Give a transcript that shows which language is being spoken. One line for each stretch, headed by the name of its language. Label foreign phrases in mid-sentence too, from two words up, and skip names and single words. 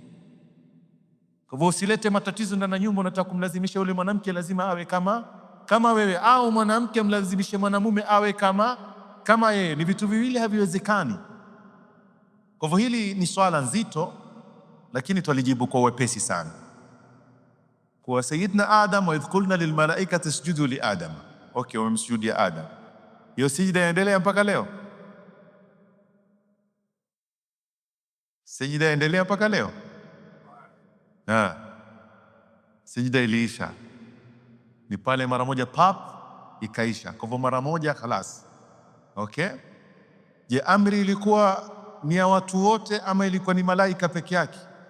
Swahili: Kwa hivyo usilete matatizo ndani ya nyumba, unataka kumlazimisha yule mwanamke lazima awe kama wewe, au mwanamke amlazimishe mwanamume awe kama yeye. Ni vitu viwili haviwezekani. Kwa hivyo hili ni swala nzito, lakini twalijibu kwa wepesi sana.
Arabic: Kwa Sayyidina Adam, وإذ قلنا للملائكة اسجدوا لآدم.
Swahili: Okay, wamemsujudia Adam. Hiyo sijida yaendelea mpaka leo, sijida yaendelea mpaka leo. Sijida iliisha, ni pale mara moja pap ikaisha. Kwa hivyo mara moja khalas. Okay, je, amri ilikuwa ni ya watu wote ama ilikuwa ni malaika peke yake?